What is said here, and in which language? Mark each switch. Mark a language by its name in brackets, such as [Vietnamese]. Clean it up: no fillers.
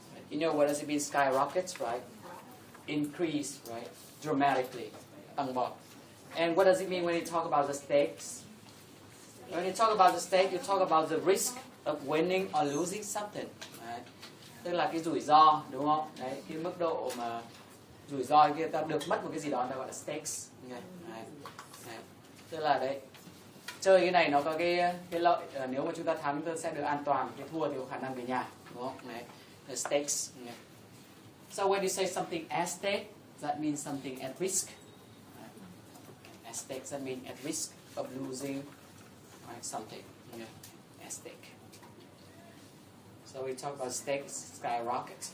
[English] You know what does it mean skyrockets, right? Increase, right? Dramatically. [Vietnamese] Tăng vọt. [English] And what does it mean when you talk about the stakes? When you talk about the stake, you talk about the risk of winning or losing something. Right? [Vietnamese] Tức là cái rủi ro, đúng không? Đấy, cái mức độ mà rủi ro kia ta được mất một cái gì đó ta gọi là stakes. Đấy. Đấy. Tức là đấy, chơi cái này nó có cái lợi, nếu mà chúng ta thắng chúng ta sẽ được an toàn, cái thua thì có khả năng về nhà, đúng không? [English] Đấy. The stakes. Yeah. So when you say something at stake, that means something at risk. Right? At stake, that means at risk of losing, right, something. Yeah. At stake. So we talk about stakes skyrocket.